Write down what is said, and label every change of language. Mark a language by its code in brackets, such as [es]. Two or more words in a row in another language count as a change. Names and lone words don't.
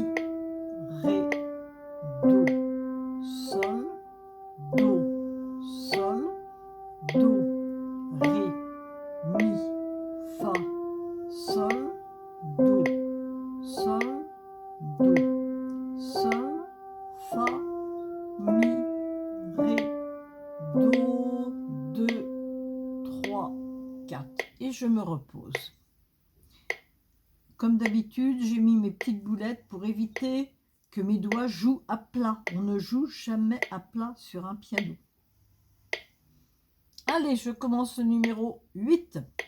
[fr] Ré, Do, Sol, Do, Sol, Do, Ré, Mi, Fa, Sol, Do, Sol, Do, Sol, Fa, Mi, Ré, Do, 2, 3, 4. Et je me repose. Comme d'habitude, j'ai mis mes petites boulettes pour éviter que mes doigts jouent à plat. On ne joue jamais à plat sur un piano. Allez, je commence le numéro 8.